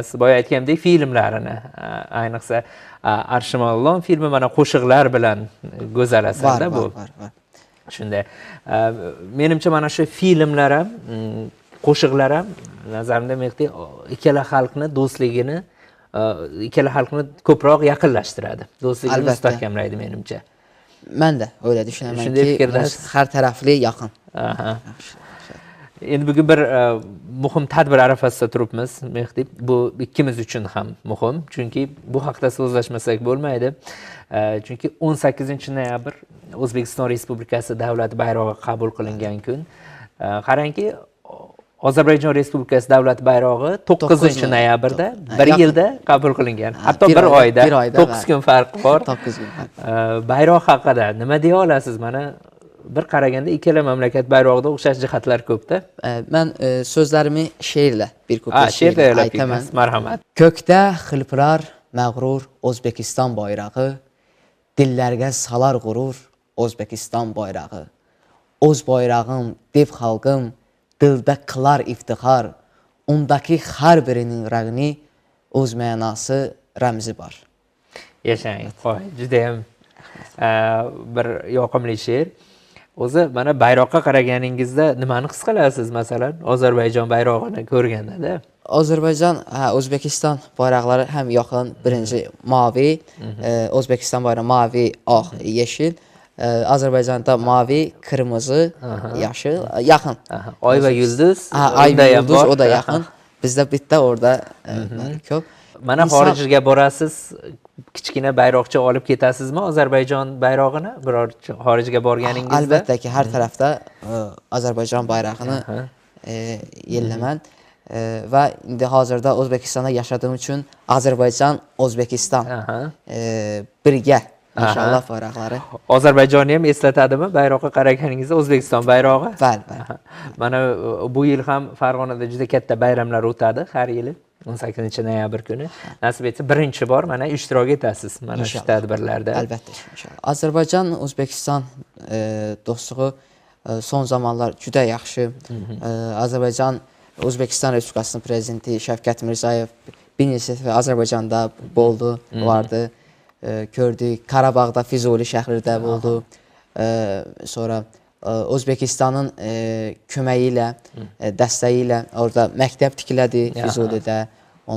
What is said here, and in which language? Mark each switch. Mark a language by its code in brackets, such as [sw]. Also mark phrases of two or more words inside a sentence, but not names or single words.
[uz] Boya aytgandek, filmlarini, ayniqsa Arshimollon filmi mana qo'shiqlar bilan go'zal asarda bu. [az] Var. [uz] Shunday. Menimcha mana shu filmlar ham, qo'shiqlar ham nazarimda Mehdi ikkala xalqni do'stligini, ikkala xalqni ko'proq yaqinlashtiradi. Do'stligini Albatta. mustahkamlaydi menimcha. [tr] Ben de öyle düşünüyorum [uz] Shunday ki fikrdaşsiz. [tr] her taraflı yakın. Aha. [uz] Endi bugun bir muhim tadbir arafasida turibmiz, Mehdi. Bu ikkimiz uchun ham muhim, chunki bu haqda so'zlashmasak bo'lmaydi. Chunki 18-noyabr O'zbekiston Respublikasi davlat bayrog'i qabul qilingan kun. Qarangki, Ozarbayjon Respublikasi davlat bayrog'i 9-noyabrda bir Yaqin. yilda qabul qilingan. Hatto bir bir oyda, bir oyda, 9 kun farqi bor. [az] 9 gün. [uz] Bayroq haqida nima deya olasiz? Mana bir qaraganda ikkala mamlakat bayrog'ida o'xshash jihatlar ko'p-da. [tr] Ben sözlerimi şiirle bir kuple [uz] She'r [tr] şiirle [uz] tayyorlab aytaman. kelgansiz. Marhamat. Kökte hılpırar məğrur Özbekistan bayrağı, dillərgə salar qurur Özbekistan bayrağı. Öz bayrağım, dev xalqım, dildə qılar iftixar, ondaki hər birinin rəğni öz mənası, rəmzi var. Yashang. Qo'y, juda ham bir yoqimli she'r. O'zi mana bayroqqa qaraganingizda nimani his qilasiz, masalan, Ozarbayjon bayrog'ini ko'rganda-da? [az] Azərbaycan, Özbekistan bayraqları həm yaxın, birinci mavi, Özbekistan bayrağı mavi, ağ, yeşil. Azərbaycanda mavi, kırmızı, yaşıl, yaxın. [uz] Oy va yulduz. [az] Ay [uz] unda [az] və [uz] ham yulduz bor. [az] o da yaxın. Bizdə bitdə orada köp. [uz] Mana xorijga borasiz, kichkina bayroqcha olib ketasizmi Ozarbayjon bayrog'ini? Biror xorijga borganingizda? [az] Əlbəttə ki, hər tərəfdə Azərbaycan bayrağını yelləmən və indi hazırda Özbekistanda yaşadığım üçün Azərbaycan, Özbekistan birgə inşallah bayraqları. [uz] Ozarbayjonni ham eslatadimi bayroqqa qaraganingizda O'zbekiston bayrog'i? [az] Bəli. [uz] Mana bu yil ham Farg'onada juda katta bayramlar o'tadi har yili. 18-noyabr kuni. Nasib etsa birinchi bor mana ishtirok etasiz mana shu tadbirlarda. [az] Əlbəttə ki, inşallah. Azərbaycan, Özbekistan dostluğu son zamanlar juda yaxşı. Azərbaycan, Özbekistan Respublikasının prezidenti Şəfqət Mirzayev bir neçə dəfə Azərbaycanda oldu, vardı. Gördük. Qarabağda, Füzuli şəhərində oldu. Sonra Özbekistanın köməyi ilə, dəstəyi ilə orada məktəb tikilədi Füzulidə.